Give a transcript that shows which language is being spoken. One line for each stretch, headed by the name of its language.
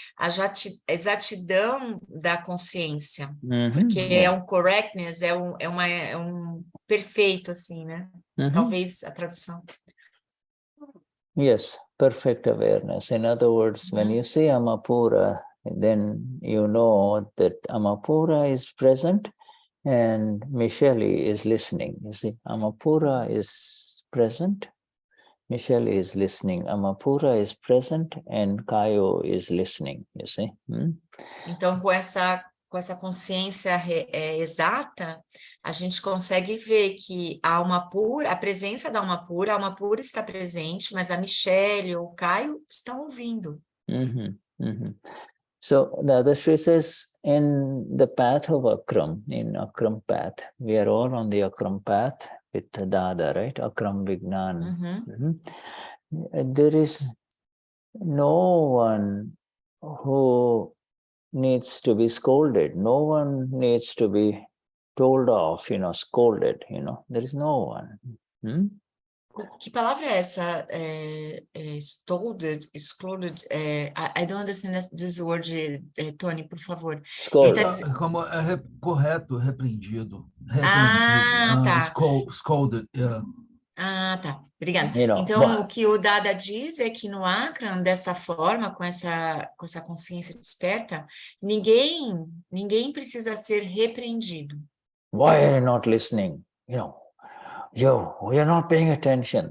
Portuguese: A exatidão da consciência. Porque é um correctness, é um perfeito, assim, né? Talvez a tradução.
English: Yes, perfect awareness. In other words, when you say Alma Pura, then you know that Alma Pura is present and Michelle is listening. You see, Alma Pura is present, Michelle is listening, Alma Pura is present, and Kayo is listening, you see.
Portuguese: Então, com essa consciência exata, a gente consegue ver que a alma pura, a presença da alma pura está presente, mas a Michelle ou o Caio estão ouvindo.
English: So the other Shri says, in the path of Akram, in Akram path, we are all on the Akram path with Dada, right? Akram Vignan. There is no one who needs to be scolded. No one needs to be told off, scolded, there is no one.
Portuguese: Que palavra é essa? Scolded, excluded?
English: I don't understand this word, Tony,
Portuguese: por favor.
English: Scold.
Portuguese: Como correto, repreendido. Ah, tá.
English: Scolded, yeah.
Portuguese: Ah, tá. Obrigada.
English: You know,
Portuguese: Então, o que o Dada diz é que no Akram, dessa forma, com essa consciência desperta, ninguém precisa ser repreendido.
English: why are you not listening? You know, you're not paying attention.